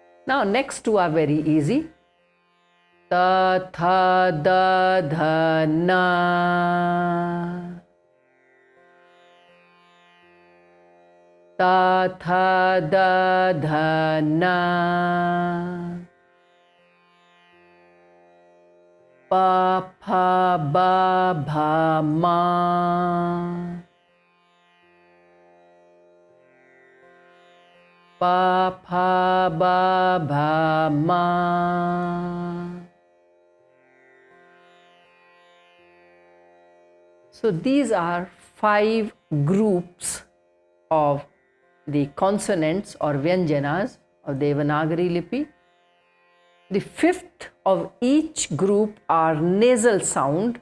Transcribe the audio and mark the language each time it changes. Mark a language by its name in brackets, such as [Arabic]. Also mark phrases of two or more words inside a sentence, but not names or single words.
[English] Now next two are very easy. [Hindi] Ta, tha, da, dha, na. Ta, tha, da, dha, na. Pa, pha, ba, bha, ma. Pa, pha, ba, bha, ma. [English] So these are 5 groups of the consonants or vyanjanas of Devanāgarī lipi. The 5th of each group are nasal sound.